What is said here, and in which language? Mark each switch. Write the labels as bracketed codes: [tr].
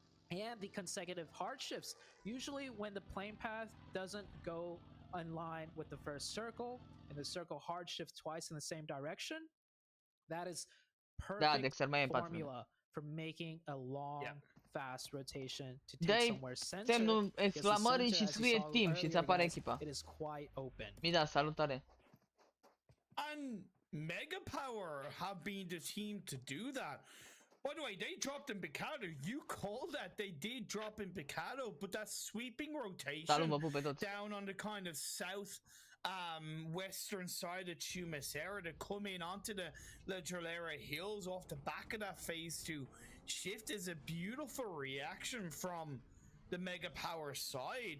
[en] And the consecutive hard shifts. Usually when the plane path doesn't go in line with the first circle and the circle hard shift twice in the same direction, that is perfect formula for making a long fast rotation to take somewhere centered. [ro] Semnul exclamării și scrie timp și îți apare echipa. [en] It is quite open. [ro] Mida, salutare. [en] And Mega Power have been the team to do that. By the way, they dropped in Pecado. You called that. They did drop in Pecado, but that sweeping rotation down on the kind of south western side of Chumacera to come in onto the La Drolera Hills off the back of that phase 2 shift is a beautiful reaction from the Mega Power side.